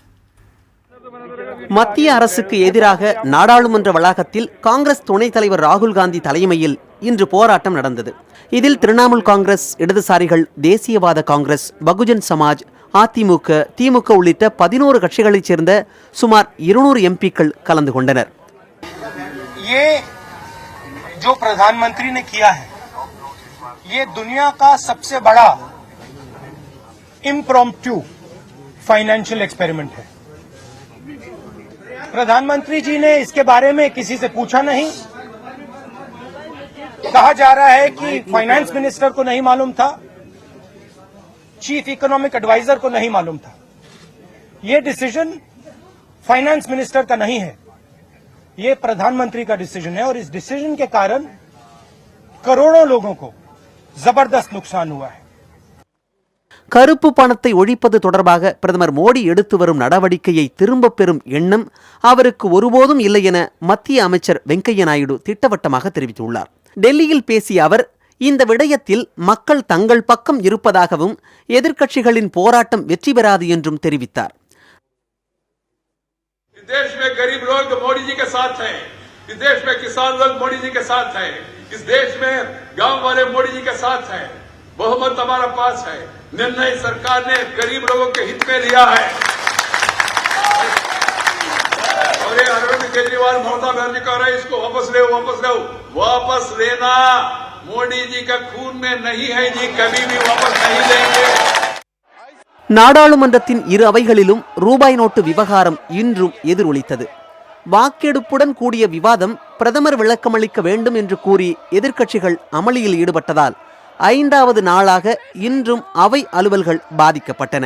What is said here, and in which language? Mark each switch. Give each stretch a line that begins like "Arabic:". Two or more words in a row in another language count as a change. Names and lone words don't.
Tamil: மத்திய அரசுக்கு எதிராக நாடாளுமன்ற வளாகத்தில் காங்கிரஸ் துணைத் தலைவர் ராகுல் காந்தி தலைமையில் இன்று போராட்டம் நடந்தது. இதில் திரிணாமுல் காங்கிரஸ், இடதுசாரிகள், தேசியவாத காங்கிரஸ், பகுஜன் சமாஜ், அதிமுக, திமுக உள்ளிட்ட 11 கட்சிகளைச் சேர்ந்த சுமார் 200 எம்பிக்கள் கலந்து கொண்டனர்.
Hindi: ये जो प्रधानमंत्री ने किया है, ये दुनिया का सबसे बड़ा
English: impromptu financial experiment
Hindi: है. प्रधानमंत्री जी ने इसके बारे में किसी से पूछा नहीं. कहा जा रहा है कि
English: finance minister
Hindi: को नहीं मालूम था,
English: chief economic adviser
Hindi: को नहीं मालूम था. ये
English: decision finance minister
Hindi: का नहीं है, ये प्रधानमंत्री का डिसीजन है और इस डिसीजन के कारण करोड़ों लोगों को जबरदस्त नुकसान हुआ है.
Tamil: கருப்பு பணத்தை ஒழிப்பது தொடர்பாக பிரதமர் மோடி எடுத்து வரும் நடவடிக்கையை திரும்பப் பெறும் எண்ணம் அவருக்கு ஒருபோதும் இல்லை என மத்திய அமைச்சர் வெங்கையா நாயுடு திட்டவட்டமாக தெரிவித்துள்ளார். டெல்லியில் பேசிய அவர் இந்த விடயத்தில் மக்கள் தங்கள் பக்கம் இருப்பதாகவும் எதிர்க்கட்சிகளின் போராட்டம் வெற்றி பெறாது என்றும் தெரிவித்தார்.
Hindi: देश में गरीब लोग मोदी जी के साथ हैं, इस देश में किसान लोग मोदी जी के साथ हैं, इस देश में गांव वाले मोदी जी के साथ हैं. बहुमत हमारा पास है. निर्णय सरकार ने गरीब लोगों के हित में लिया है. और ये अरविंद केजरीवाल, ममता बनर्जी कह रहे हैं इसको वापस ले. वापस लेना मोदी जी का खून में नहीं है जी, कभी भी वापस नहीं लेंगे.
Tamil: நாடாளுமன்றத்தின் இரு அவைகளிலும் ரூபாய் நோட்டு விவகாரம் இன்றும் எதிரொலித்தது. வாக்கெடுப்புடன் கூடிய விவாதம் பிரதமர் விளக்கமளிக்க வேண்டும் என்று கூறி எதிர்க்கட்சிகள் அமளியில் ஈடுபட்டதால் 5வது நாளாக இன்றும் அவை அலுவல்கள் பாதிக்கப்பட்டன.